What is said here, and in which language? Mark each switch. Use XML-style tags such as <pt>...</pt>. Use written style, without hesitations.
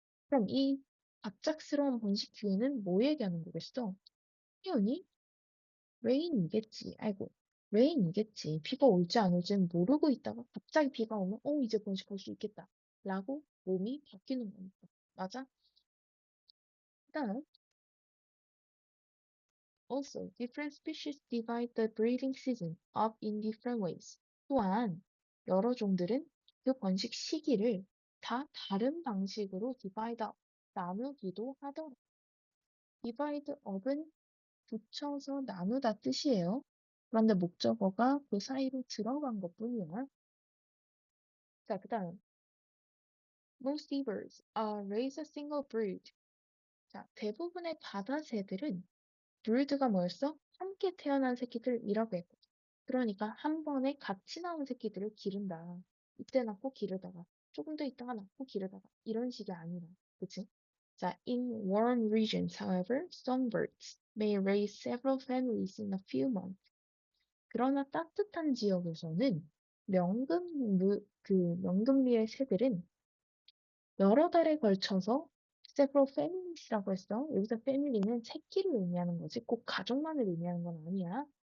<ko>그럼 이 갑작스러운 번식 기회는 뭐 얘기하는 거겠어? 당연히 레인이겠지. 아이고, 레인이겠지. 비가 올지 안 올지는 모르고 있다가 갑자기 비가 오면 이제 번식할 수 있겠다. 라고 몸이 바뀌는 거니까. 맞아? 그다음</ko> <en>Also, different species divide the breeding season up in different ways.</en> <ko>또한 여러 종들은 그 번식 시기를 다 다른 방식으로 나누기도 하더라. divide up은 붙여서 나누다 뜻이에요. 그런데 목적어가 그 사이로 들어간 것뿐이야. 자, 그 다음</ko> <en>Most seabirds raise a single brood.</en> <ko>자, 대부분의 바다새들은 brood가 뭐였어? 함께 태어난 새끼들이라고 했고 그러니까 한 번에 같이 나온 새끼들을 기른다. 이때 낳고 기르다가 조금 더 있다가 낳고 기르다가 이런 식이 아니라 그치? 자,</ko> <en>in warm regions, however, songbirds may raise several families in a few months.</en> <ko>그러나 따뜻한 지역에서는 명금류의 새들은 여러 달에 걸쳐서 several families라고 했어. 여기서 family는 새끼를 의미하는 거지. 꼭 가족만을 의미하는 건 아니야.</ko>